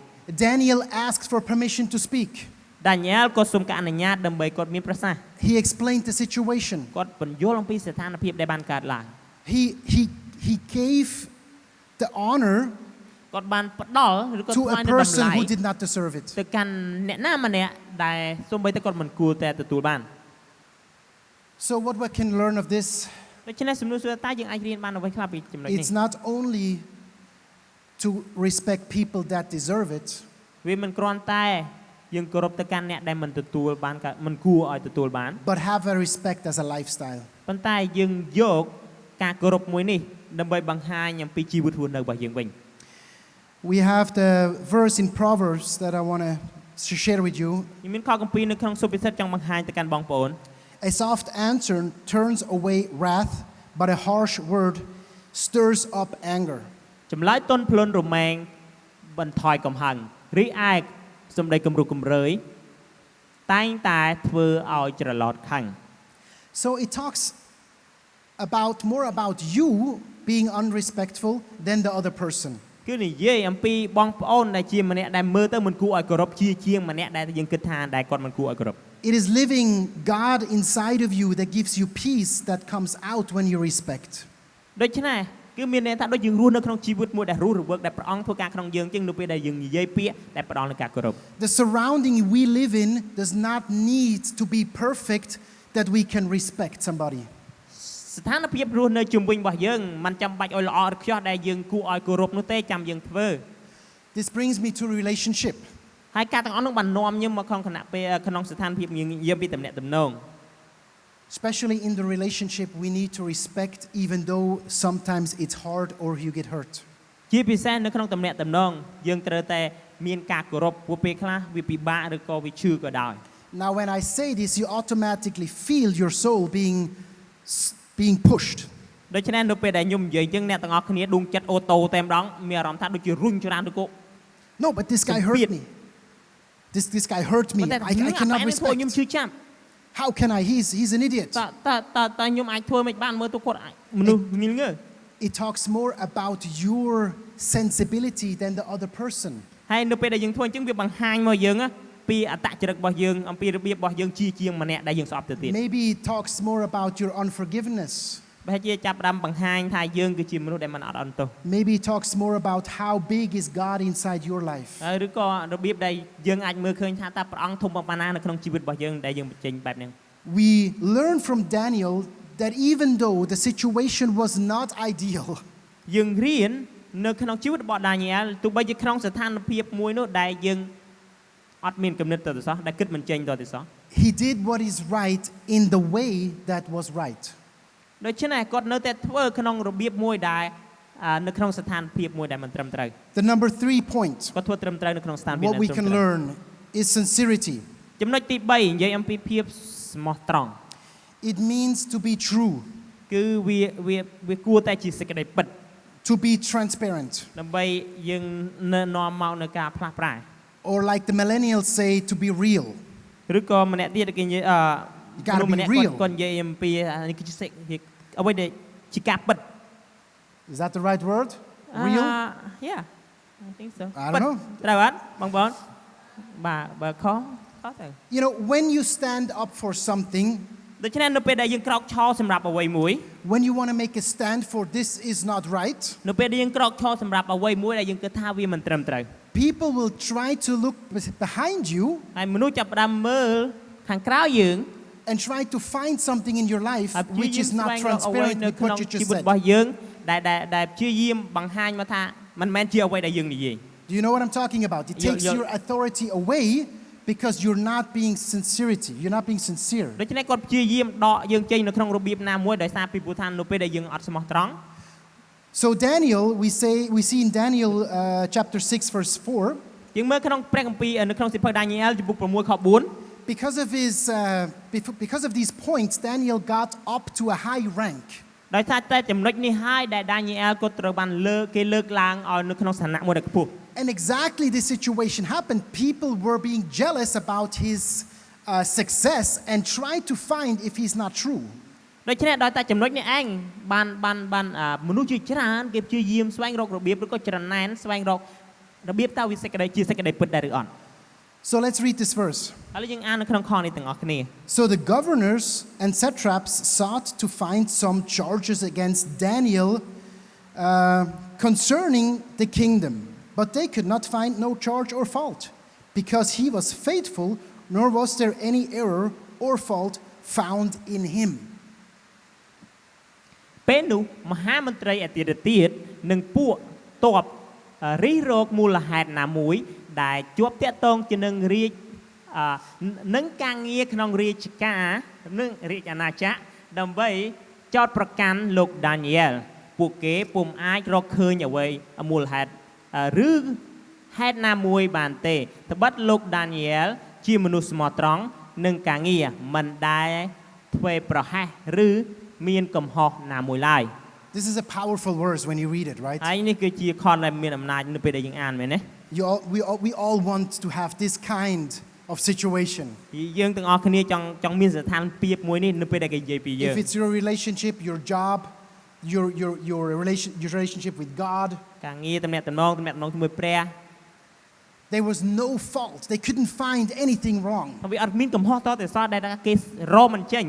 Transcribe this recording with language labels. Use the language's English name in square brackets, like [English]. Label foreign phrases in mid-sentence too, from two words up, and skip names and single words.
[English] Daniel asked for permission to speak. [Khmer] Daniel គាត់សូមការអនុញ្ញាតដើម្បីគាត់មានប្រសាសន៍ [English] He explained the situation. [Khmer] គាត់បញ្យល់អំពីស្ថានភាពដែលបានកើតឡើង [English] He gave the honor [Khmer] គាត់បានផ្ដល់ឬក៏ [English] to [Khmer] ថ្វាយ [English] a [Khmer] នៅតម្លៃ [English] person who did not deserve it. [Khmer] ទៅកាន់អ្នកណាម្នាក់ដែលសូម្បីតែគាត់មិនគួរតែទទួលបាន [English] So what we can learn of this? [Khmer] ដូច្នេះសំណួរសួរតើយើងអាចរៀនបានអ្វីខ្លះពីចំណុចនេះ [English] It's not only to respect people that deserve it. [Khmer] វាមិនគ្រាន់តែយើងគោរពទៅកាន់អ្នកដែលមិនទទួលបានមិនគួរឲ្យទទួលបាន [English] But have a respect as a lifestyle. [Khmer] ប៉ុន្តែយើងយកការគោរពមួយនេះដើម្បីបង្ហាញអំពីជីវិតរស់នៅរបស់យើងវិញ [English] We have the verse in Proverbs that I want to share with you. [Khmer] ខ្ញុំមានខគម្ពីរនៅក្នុងសុភាសិតចង់បង្ហាញទៅកាន់បងប្អូន [English] A soft answer turns away wrath, but a harsh word stirs up anger. [Khmer] ចម្លើយទន់ភ្លន់រមែងបន្ថយកំហឹងរីឯសម្ដីគំរោះគំរើយតែងតែធ្វើឲ្យច្រឡោតខឹង [English] So it talks more about you being unrespectful than the other person. [Khmer] គឺនិយាយអំពីបងប្អូនដែលជាម្នាក់ដែលមើលទៅមិនគួរឲ្យគោរពជាងម្នាក់ដែលយើងគិតថាដែលគាត់មិនគួរឲ្យគោរព [English] It is living God inside of you that gives you peace that comes out when you respect. [Khmer] ដូច្នេះគឺមានន័យថាដូចយើងរស់នៅក្នុងជីវិតមួយដែលរស់រវើកដែលព្រះអង្គធ្វើការក្នុងយើងជាងនៅពេលដែលយើងនិយាយពាក្យដែលផ្ដល់នូវការគោរព [English] The surrounding we live in does not need to be perfect that we can respect somebody. [Khmer] ស្ថានភាពរស់នៅជុំវិញរបស់យើងមិនចាំបាច់ឲ្យល្អឬខ្ជស់ដែលយើងគួរឲ្យគោរពនោះទេចាំយើងធ្វើ [English] This brings me to relationship. [Khmer] ហើយការទាំងអស់នោះបាននាំខ្ញុំមកក្នុងស្ថានភាពយើងនិយាយពីតំណែងតំណង [English] Especially in the relationship, we need to respect even though sometimes it's hard or you get hurt. [Khmer] ជាពិសេសនៅក្នុងតំណែងតំណងយើងត្រូវតែមានការគោរពព្រោះពេលខ្លះវាពិបាកឬក៏វាឈឺក៏ដោយ [English] Now when I say this, you automatically feel your soul being pushed. [Khmer] ដូច្នេះនៅពេលដែលខ្ញុំនិយាយចឹងអ្នកទាំងអស់គ្នាដួងចិត្តអូតូតែម្ដងមានអារម្មណ៍ថាដូចជារុញច្រានឬក៏ [English] No, but this guy hurt me. This guy hurt me. I cannot respect. [Khmer] ខ្ញុំឈឺចាប់ [English] How can I? He's an idiot. [Khmer] តើខ្ញុំអាចធ្វើមិនបានមើលទៅគាត់មនុស្សងិលងើ [English] It talks more about your sensibility than the other person. [Khmer] ហើយនៅពេលដែលយើងធ្វើអញ្ចឹងវាបង្ហាញមកយើងពីអត្តចរិតរបស់យើងអំពីរបៀបរបស់យើងជាងម្នាក់ដែលយើងស្អប់ទៅទៀត [English] Maybe it talks more about your unforgiveness. [Khmer] ប្រហែលជាចាប់ផ្ដើមបង្ហាញថាយើងគឺជាមនុស្សដែលមិនអត់អន់ទោស [English] Maybe it talks more about how big is God inside your life. [Khmer] ឬក៏របៀបដែលយើងអាចមើលឃើញថាតើព្រះអង្គធំប៉ុណ្ណានៅក្នុងជីវិតរបស់យើងដែលយើងបញ្ចេញបែបហ្នឹង [English] We learn from Daniel that even though the situation was not ideal, [Khmer] យើងរៀននៅក្នុងជីវិតរបស់ Daniel ទោះបីជាក្នុងស្ថានភាពមួយនោះដែលយើងអត់មានគំនិតទៅសោះដែលគិតមិនចេញទៅសោះ [English] he did what is right in the way that was right. [Khmer] ដូច្នេះគាត់នៅតែធ្វើក្នុងរបៀបមួយដែលនៅក្នុងស្ថានភាពមួយដែលមិនត្រឹមត្រូវ [English] The number 3 point, [Khmer] គាត់ធ្វើត្រឹមត្រូវនៅក្នុងស្ថានភាព [English] what we can learn is sincerity. [Khmer] ចំណុចទី3និយាយអំពីភាពស្មោះត្រង់ [English] It means to be true, [Khmer] គឺវាគួរតែជាសេចក្តីពិត [English] to be transparent, [Khmer] ដើម្បីយើងនាំមកនៅការផ្លាស់ប្រែ [English] or like the millennials say, to be real. [Khmer] ឬក៏ម្នាក់ទៀតគេនិយាយ [English] gotta be real. [Khmer] គាត់និយាយអំពីនេះគឺជាអ្វីដែលជាការពិត [English] Is that the right word? Real? Yeah I think so I don't know. [Khmer] ត្រូវអត់បងប្អូនបាទបើខុសទៅ [English] You know, when you stand up for something, [Khmer] ដូច្នេះនៅពេលដែលយើងក្រោកឈរសម្រាប់អ្វីមួយ [English] when you want to make a stand for this is not right, [Khmer] នៅពេលដែលយើងក្រោកឈរសម្រាប់អ្វីមួយដែលយើងគិតថាវាមិនត្រឹមត្រូវ [English] people will try to look behind you [Khmer] ហើយមនុស្សចាប់ផ្ដើមមើលខាងក្រៅយើង [English] and try to find something in your life [Khmer] ហើយ [English] which is not transparent [Khmer] នៅ [English] with [Khmer] ក្នុង [English] what you [Khmer] ជី [English] just [Khmer] វិត [English] said. [Khmer] របស់យើងដែលព្យាយាមបង្ហាញមកថាមិនមែនជាអ្វីដែលយើងនិយាយ [English] Do you know what I'm talking about? It takes You're- your authority away because you're not being sincerity. You're not being sincere. [Khmer] ដូច្នេះគាត់ព្យាយាមដកយើងចេញនៅក្នុងរបៀបណាមួយដោយសារពីព្រោះថានៅពេលដែលយើងអត់ស្មោះត្រង់ [English] So Daniel, we see in Daniel chapter 6 verse 4. [Khmer] យើងមើលក្នុងព្រះគម្ពីរនៅក្នុងសៀវភៅដានីយ៉ែលជំពូក6ខ4 [English] Because of these points, Daniel got up to a high rank. [Khmer] ដោយសារតែចំណុចនេះហើយដែលដានីយ៉ែលគាត់ត្រូវបានលើកឡើងឲ្យនៅក្នុងឋានៈមួយដែលខ្ពស់ [English] And exactly this situation happened. People were being jealous about his success and tried to find if he's not true. [Khmer] ដូច្នេះដោយតែចំណុចនេះឯងបានមនុស្សជាច្រើនគេព្យាយាមស្វែងរករបៀបឬក៏ច្រណែនស្វែងរករបៀបតើវាសេចក្តីជាសេចក្តីពិតដែរឬអត់ [English] So let's read this verse. [Khmer] ឥឡូវយើងអាននៅក្នុងខនេះទាំងអស់គ្នា [English] So the governors and satraps sought to find some charges against Daniel concerning the kingdom, but they could not find no charge or fault, because he was faithful, nor was there any error or fault found in him. [Khmer] ពេលនោះមហាមន្ត្រីអធិរាជនិងពួកទ័ពរិះរកមូលហេតុណាមួយដែលជា ប់តាក់ទងជានឹងការងារក្នុងរាជការនិងរាជអាណាចក្រដើម្បីចោទប្រកាន់លោកដានីយ៉ែលពួកគេពុំអាចរកឃើញអ្វីមូលហេតុឬហេតុណាមួយបានទេត្បិតលោកដានីយ៉ែលជាមនុស្សស្មោះត្រង់នឹងការងារមិនដែលធ្វើប្រហែសឬមានកំហុសណាមួយឡើយ [English] This is a powerful verse when you read it, right? [Khmer] ហើយនេះគឺជាខនដែលមានអំណាចនៅពេលដែលយើងអានមែនទេ [English] We all want to have this kind of situation. [Khmer] យើងទាំងអស់គ្នាចង់មានស្ថានភាពមួយនេះនៅពេលដែលគេនិយាយពីយើង [English] If it's your relationship, your job, your relationship with God, [Khmer] ការងារទំនាក់ទំនងជាមួយព្រះ [English] there was no fault. They couldn't find anything wrong. [Khmer] វាអត់មានកំហុសតតែសោះដែលគេរកមិនចេញ